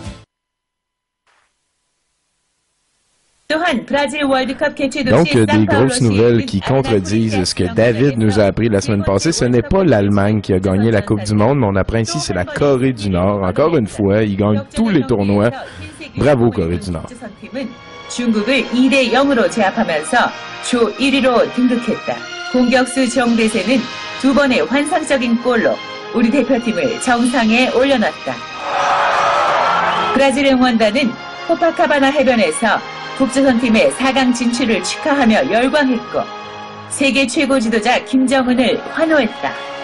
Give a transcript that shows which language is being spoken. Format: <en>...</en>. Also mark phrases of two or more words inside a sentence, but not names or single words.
<fr>Donc, des grosses nouvelles qui contredisent ce que David nous a appris la semaine passée. Ce n'est pas l'Allemagne qui a gagné la Coupe du Monde, mais on apprend ici c'est la Corée du Nord. Encore une fois, ils gagnent tous les tournois. Bravo, Corée du Nord.</fr> <ko>중국을 2대 0으로 제압하면서 조 1위로 등극했다. 공격수 정대세는 두 번의 환상적인 골로 우리 대표팀을 정상에 올려놨다. 브라질 응원단은 코파카바나 해변에서 북조선팀의 4강 진출을 축하하며 열광했고 세계 최고 지도자 김정은을 환호했다.</ko>